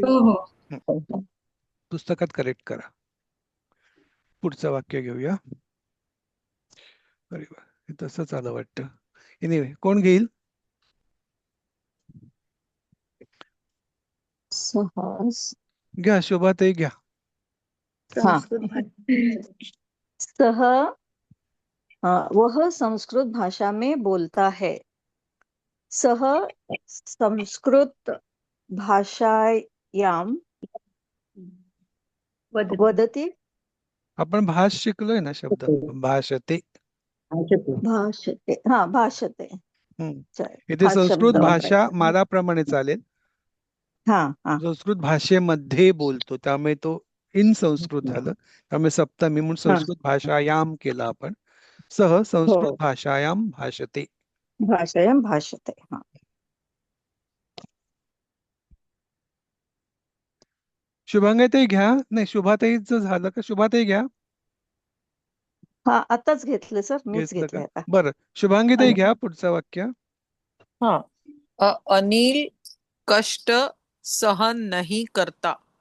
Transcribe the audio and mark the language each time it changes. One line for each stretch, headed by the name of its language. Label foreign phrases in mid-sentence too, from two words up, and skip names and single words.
Marathi: पुस्तकात करेक्ट करा. पुढचं वाक्य घेऊया. अरे वा, हे तसंच आलं वाटतं. एनिवे, कोण घेईल? घ्या, शोभाताई घ्या.
Hindi: वह संस्कृत भाषा में बोलता है.
Sanskrit: सह संस्कृत भाषायाम वदति.
Marathi: आपण भाष शिकलोय ना शब्द, भाषते. हा, भाषते. इथे संस्कृत भाषा मालाप्रमाणे चालेल. संस्कृत भाषेमध्ये बोलतो, त्यामुळे तो इन संस्कृत झालं, त्यामुळे सप्तमी म्हणून
Sanskrit: संस्कृत भाषायाम
Marathi: केला आपण.
Sanskrit: सह संस्कृत भाषायाम भाषते. भाषायाम भाषते.
Marathi: हा, शुभांगाताई घ्या. नाही, शुभाताईचं झालं का? शुभाताई घ्या. हा, आताच घेतलं सर, मीच घेतलंय आता. बरं, शुभांगीताई घ्या पुढचं वाक्य.
Hindi: हा, अनिल कष्ट सहन नहीं करता.